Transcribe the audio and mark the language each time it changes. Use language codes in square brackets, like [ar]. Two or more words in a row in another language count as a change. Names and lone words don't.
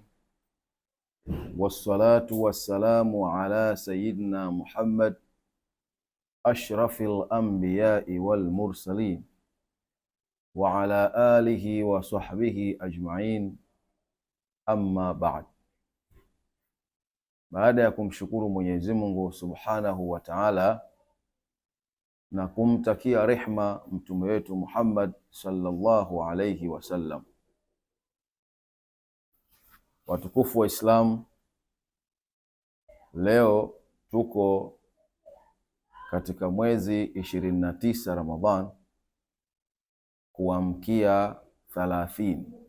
[ar] والصلاة والسلام على سيدنا محمد أشرف الأنبياء والمرسلين وعلى آله وصحبه أجمعين، أما بعد. [sw] Baada ya kumshukuru Mwenyezi Mungu [ar] سبحانه وتعالى [sw] na kumtakia rehma mtume wetu Muhammad [ar] صلى الله عليه وسلم, [sw] watukufu wa Islam, leo tuko katika mwezi 29 Ramadhan kuamkia 30.